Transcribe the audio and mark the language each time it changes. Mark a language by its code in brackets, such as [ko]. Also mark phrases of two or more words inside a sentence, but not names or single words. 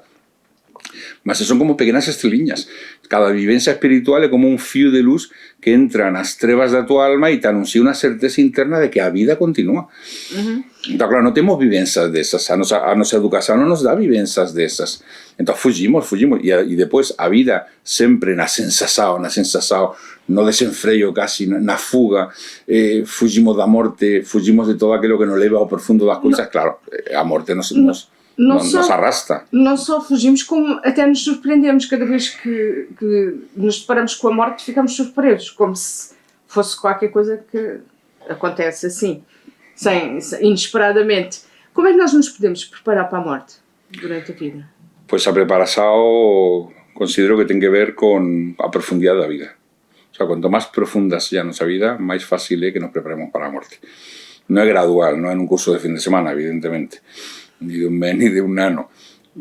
[gl] Mas son como pequenas estreliñas. Cada vivencia espiritual é como un fío de luz que entra nas trevas da tua alma e te anuncia unha certeza interna de que a vida continúa. Entón, claro, non temos vivenzas desas. A nosa educación non nos dá vivenzas desas. Entón, fugimos. E depois a vida sempre na sensación, no desenfreio casi, na fuga, fugimos da morte, fugimos de todo aquilo que nos leva ao profundo das coisas. Claro, a morte nos arrasta. [pt] Não só fugimos, como até nos surpreendemos. Cada vez que nos deparamos com a morte, ficamos surpresos, como se fosse qualquer coisa que acontece assim, inesperadamente. Como é que nós nos podemos preparar para a morte durante a vida? [gl] Pues a preparação considero que ten que ver con a profundidade da vida. O sea, cuanto máis profunda sea a nosa vida, máis fácil é que nos preparemos para a morte. Non é gradual, non é un curso de fin de semana, evidentemente, ni de un mes ni de un ano.